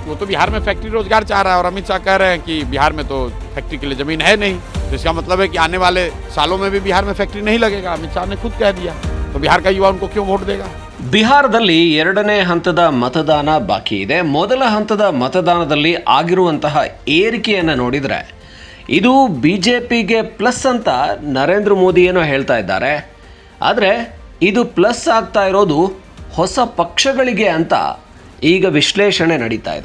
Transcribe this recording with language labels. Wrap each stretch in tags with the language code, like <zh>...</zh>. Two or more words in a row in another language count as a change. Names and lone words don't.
<hi>वो तो बिहार में फैक्ट्री रोजगार चाह रहा है और अमित शाह कह रहे हैं कि बिहार में तो फैक्ट्री के लिए ज़मीन है नहीं, तो इसका मतलब है कि आने वाले सालों में भी बिहार में फैक्ट्री नहीं लगेगा। अमित शाह ने खुद कह दिया, तो बिहार का युवा उनको क्यों वोट देगा।</hi> <kn>ಬಿಹಾರದಲ್ಲಿ ಎರಡನೇ ಹಂತದ ಮತದಾನ ಬಾಕಿ ಇದೆ. ಮೊದಲ ಹಂತದ ಮತದಾನದಲ್ಲಿ ಆಗಿರುವಂತಹ ಏರಿಕೆಯನ್ನು ನೋಡಿದರೆ ಇದು ಬಿಜೆಪಿಗೆ ಪ್ಲಸ್ ಅಂತ ನರೇಂದ್ರ ಮೋದಿ ಏನೋ ಹೇಳ್ತಾ ಇದ್ದಾರೆ. ಆದರೆ ಇದು ಪ್ಲಸ್ ಆಗ್ತಾ ಇರೋದು ಹೊಸ ಪಕ್ಷಗಳಿಗೆ ಅಂತ ಈಗ ವಿಶ್ಲೇಷಣೆ ನಡೀತಾ ಇದೆ.</kn>